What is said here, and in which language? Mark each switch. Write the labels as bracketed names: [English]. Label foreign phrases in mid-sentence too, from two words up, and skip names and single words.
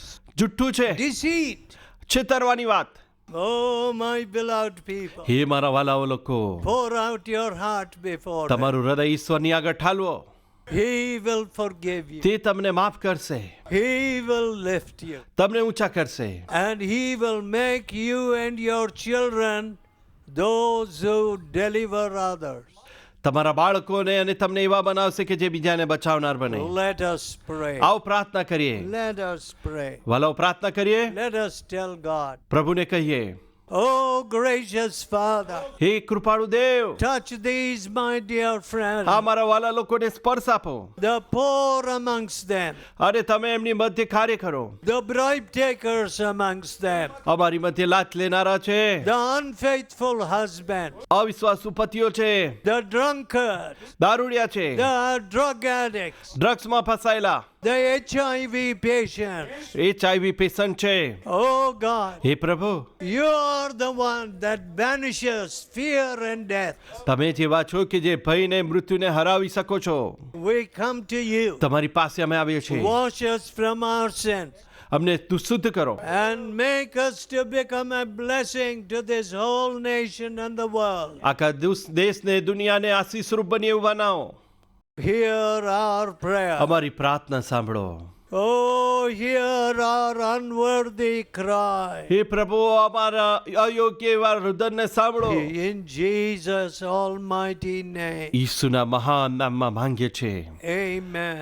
[Gujarati] જુઠ્ઠું છે, [English] deceit. [Gujarati] છેતરવાની વાત. [English] Oh, my beloved people, [Gujarati] હે મારા વાલાઓ લોકો, [English] pour out your heart before Him. [Gujarati] તમારું હૃદય ઈશ્વરની આગળ ઠાલવો. [English] He will forgive you. [Gujarati] તે તમને માફ કરશે, [English] He will lift you. [Gujarati] તમને ઊંચા કરશે, [English] And He will make you and your children those who deliver others. [Gujarati] તમારા બાળકોને અને તમને એવા બનાવશે કે જે બીજાને બચાવનાર બને. [English] Let us pray. [Gujarati] આવો પ્રાર્થના કરીએ. [English] Let us pray. [Gujarati] વાલાઓ પ્રાર્થના કરીએ. [English] Let us tell God, [Gujarati] પ્રભુને કહીએ, [English] Oh, gracious Father, [Gujarati] હે કૃપાળુ દેવ, [English] touch these, my dear friends, [Gujarati] આ મારા વાલા લોકોને સ્પર્શ આપો [English] the poor amongst them, [Gujarati] અને તમે એમની મધ્ય કાર્ય કરો. [English] the bribe takers amongst them, [Gujarati] અમારી મધ્ય લાંચ લેનારા છે, [English] the unfaithful husband, [Gujarati] અવિશ્વાસુ પતિઓ છે, [English] the drunkard, [Gujarati] દારૂડિયા છે, [English] the drug addicts, [Gujarati] ડ્રગ્સમાં ફસાયેલા, [English] the HIV patients. [Gujarati] HIV પેશન્ટ છે. [English] Oh God, [Gujarati] હે પ્રભુ, [English] you are the one that banishes fear and death. [Gujarati] તમે જેવા છો કે જે ભયને મૃત્યુને હરાવી શકો છો. [English] We come to you. [Gujarati] તમારી પાસે અમે આવીએ છીએ. [English] Wash us from our sins [Gujarati] અમને તું શુદ્ધ કરો [English] and make us to become a blessing to this whole nation and the world. [Gujarati] આખા દેશને દુનિયાને આશીષરૂપ બની એવું બનાવો. [English] Hear our prayer. [Gujarati] અમારી પ્રાર્થના સાંભળો. [English] Oh, hear our unworthy cry. [Gujarati] હે પ્રભુ, અમારા અયોગ્ય એવા રુદનને સાંભળો. [English] In Jesus' almighty name. [Gujarati] ઈસુના મહાન નામમાં માંગીએ છીએ. [English] Amen.